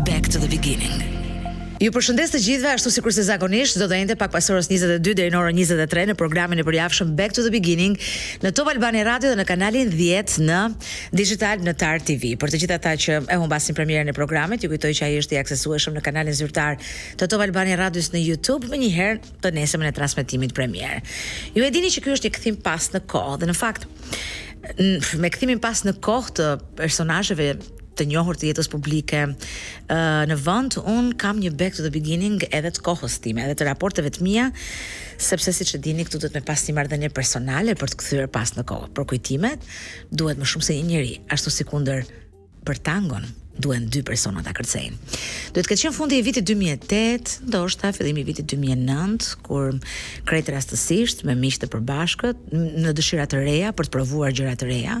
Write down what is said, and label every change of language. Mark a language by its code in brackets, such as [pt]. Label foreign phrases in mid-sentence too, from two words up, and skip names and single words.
[en] to the beginning. [sq] Ju përshëndes të gjithëve, ashtu sikur se zakonisht do të jente pak pas orës 22 deri në orën 23 në programin e përjavshëm Back to the Beginning në Top Albania Radio dhe në kanalin 10 në digital në Tar TV. Për të gjithë ata që e humbasin premierën e programit, ju kujtoj që ai është i aksesueshëm në kanalin zyrtar të Top Albania Radios në YouTube më njëherë të nesërmen e transmetimit premier. Ju e dini që ky është një kthim pas në kohë dhe në fakt me kthimin pas në kohë të personazheve të njohur të jetës publike në vend, un kam një [en] back to the beginning [sq] edhe të kohës time, edhe të raporteve të mia, sepse siç e dini këtu do të më pas një marrëdhënie personale për të kthyer pas në kohë. Për kujtimet duhet më shumë se një njeri, ashtu si kundër për tangon duhen dy persona ta kërcejnë. Duhet të ketë qenë fundi i vitit 2008, ndoshta fillimi i vitit 2009, kur krejt rastësisht me miq të përbashkët në dëshira të reja për të provuar gjëra të reja.